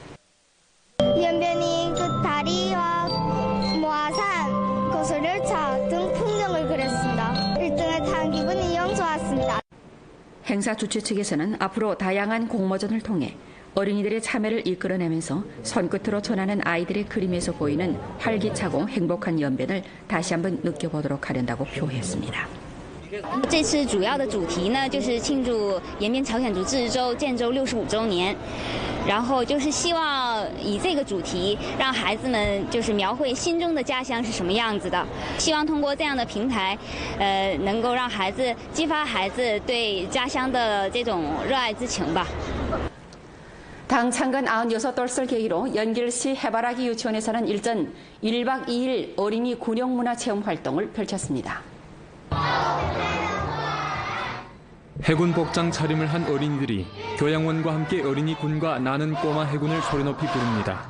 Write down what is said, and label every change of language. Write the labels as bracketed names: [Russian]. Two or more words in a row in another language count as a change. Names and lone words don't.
[Korean] 연변이 그 다리와 모아산, 고속열차 등 풍경을 그렸습니다. 1등을 탄 기분이 영 좋았습니다. 행사 주최 측에서는 앞으로 다양한 공모전을 통해 어린이들의 참여를 이끌어내면서 손끝으로 전하는 아이들의 그림에서 보이는 활기차고 행복한 연변을 다시 한번 느껴보도록 하려고 표했습니다. [Chinese] 这次主要的主题呢，就是庆祝延边朝鲜族自治州建州65周年，然后就是希望以这个主题让孩子们就是描绘心中的家乡是什么样子的，希望通过这样的平台，能够让孩子激发孩子对家乡的这种热爱之情吧。 [Korean] 당 창간 96돌을 계기로 연길시 해바라기 유치원에서는 일전 1박 2일 어린이 군용문화체험 활동을 펼쳤습니다. 해군 복장 차림을 한 어린이들이 교양원과 함께 어린이 군과 나는 꼬마 해군을 소리높이 부릅니다.